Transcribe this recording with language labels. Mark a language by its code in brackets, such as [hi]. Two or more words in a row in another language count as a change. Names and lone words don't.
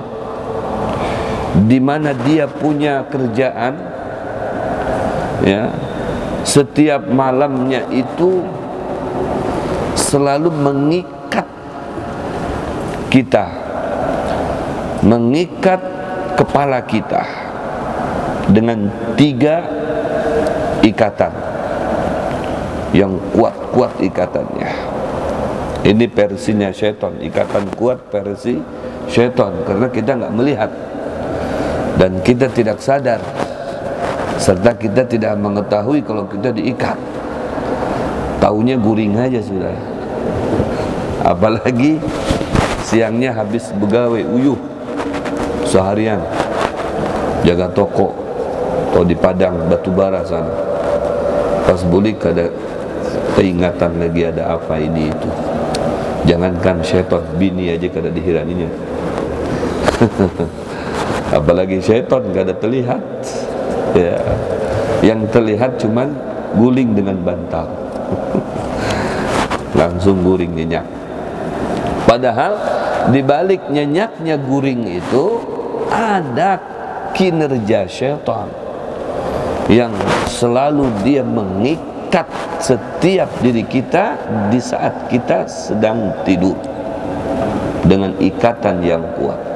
[id] di mana dia punya kerjaan, ya, setiap malamnya itu selalu mengikat kita, mengikat kepala kita dengan 3 ikatan yang kuat-kuat ikatannya. Ini versinya syaitan, ikatan kuat versi syaitan, karena kita nggak melihat dan kita tidak sadar, serta kita tidak mengetahui kalau kita diikat. [bjn] Taunya guring aja sudah. Apalagi siangnya habis begawe uyuh seharian jaga toko atau di Padang Batubara sana, pas bulik ada keingatan lagi ada apa ini itu. Jangankan syaitan, bini aja kada dihiraninya. Apalagi syaitan kada terlihat, ya. [id] Yang terlihat cuman guling dengan bantal. Langsung guring nyenyak. Padahal di balik nyenyaknya guring itu ada kinerja syaitan yang selalu dia mengikat setiap diri kita di saat kita sedang tidur dengan ikatan yang kuat.